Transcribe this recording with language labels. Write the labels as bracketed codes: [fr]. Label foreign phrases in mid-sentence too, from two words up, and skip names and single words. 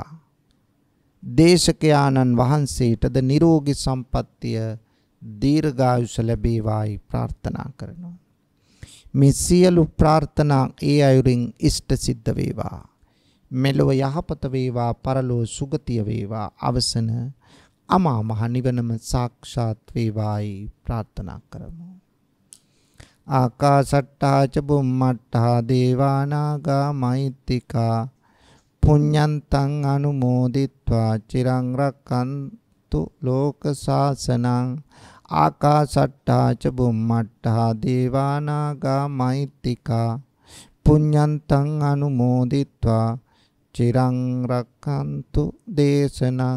[si] දේශකයාණන් වහන්සේටද නිරෝගී සම්පන්නිය දීර්ඝායුෂ ලැබේවායි ප්‍රාර්ථනා කරනවා. මේ සියලු ප්‍රාර්ථනා ඒ අයුරින් ඉෂ්ට සිද්ධ වේවා. මෙලොව යහපත වේවා, පරලොව සුගතිය වේවා. අවසන අමා මහ නිවනම සාක්ෂාත් වේවායි ප්‍රාර්ථනා කරමු. [pi] ආකාසට්ටා ච බුම්මට්ටා දේවානාගා මෛත්‍තිකා පුඤ්ඤන්තං අනුමෝදිත්වා චිරං රක්ඛන්තු ලෝක සාසනං. ආකාසට්ටා ච බුම්මට්ටා දේවානාගා මෛත්‍තිකා පුඤ්ඤන්තං අනුමෝදිත්වා චිරං රක්ඛන්තු දේශනං.